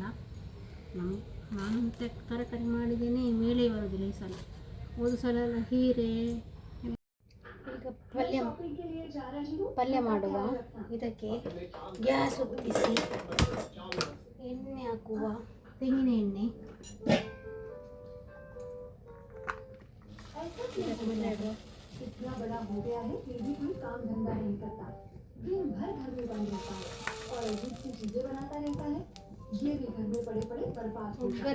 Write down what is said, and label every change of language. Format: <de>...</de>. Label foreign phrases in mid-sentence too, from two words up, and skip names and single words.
<kn>ನಾನು ತರಕಾರಿ ಮಾಡಿದ್ದೇನೆ, ಮೇಲೆ ಬರೋದಿಲ್ಲ ಈ ಸಲ. ಹೋದ ಸಲ ಎಲ್ಲ ಹೀರೆ. ಈಗ ಪಲ್ಯ ಮಾಡುವ, ಇದಕ್ಕೆ ಗ್ಯಾಸ್ ಹೊತ್ತಿಸಿ ಎಣ್ಣೆ ಹಾಕುವ, ತೆಂಗಿನ ಎಣ್ಣೆ.</kn> <hi>इतना बड़ा हो गया है फिर भी कोई काम धंधा नहीं करता, दिन भर घर में बंद रहता है और अजीब सी चीजें बनाता रहता है। ये भी घर में पड़े पड़े बर्बाद हो जाता है।</hi>